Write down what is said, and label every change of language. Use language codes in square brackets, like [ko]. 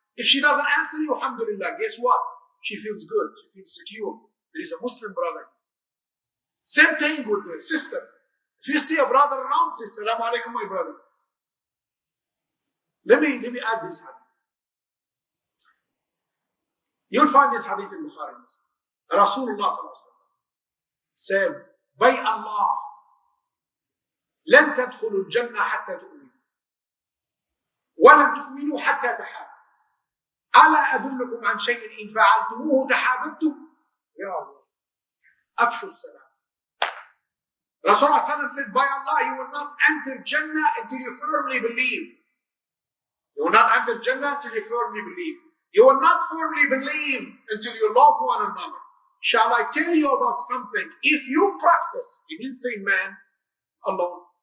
[en] If she doesn't answer you, alhamdulillah, guess what? She feels good. She feels secure. There is a Muslim brother. Same thing with the sister. If you see a brother around, say, Salaam alaikum, my brother. Let me add this hadith. You'll find this hadith in Bukhari and Muslim. Rasulullah said, by Allah, [ar] لن تدخلوا الجنة حتى تؤمنوا ولن تؤمنوا حتى تحابوا ألا أدلكم عن شيء إن فعلتموه تحاببتم يا الله أفشوا السلام. [en] Rasulullah said, by Allah, you will not enter Jannah until you firmly believe. You will not enter Jannah until you firmly believe. You will not firmly believe until you love one another. Shall I tell you about something? If you practice, he didn't say man alone.